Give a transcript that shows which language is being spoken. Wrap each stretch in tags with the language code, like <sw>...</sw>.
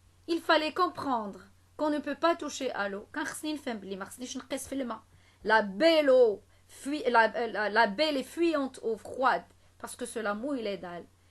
<fr>Il fallait comprendre qu'on ne peut pas toucher à l'eau.</fr> <ar>كان خصني نفهم بلي ما خصنيش نقيس في الماء.</ar> <fr>La belle eau, la belle et fuyante eau froide, parce que cela mouille les dalles.</fr>